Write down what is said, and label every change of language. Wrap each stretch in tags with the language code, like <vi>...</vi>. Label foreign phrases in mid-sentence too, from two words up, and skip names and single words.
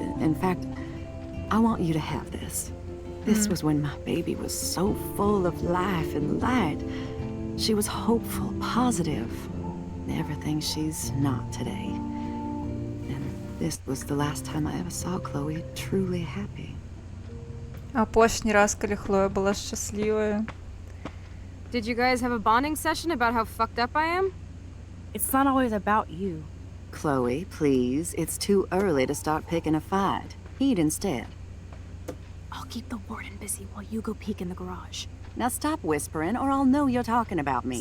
<en>In fact, I want you to have this. This was when my baby was so full of life and light. She was hopeful, positive. Everything she's not today. And this was the last time I ever saw Chloe truly happy.</en> <be>Апошні раз, калі Хлоя была шчаслівая.</be> <en>Did you guys have a bonding session about how fucked up I am? It's not always about you. Chloe, please. It's too early to start picking a fight. Eat instead. I'll keep the warden busy while you go peek in the garage. Now stop whispering, or I'll know you're talking about me.</en>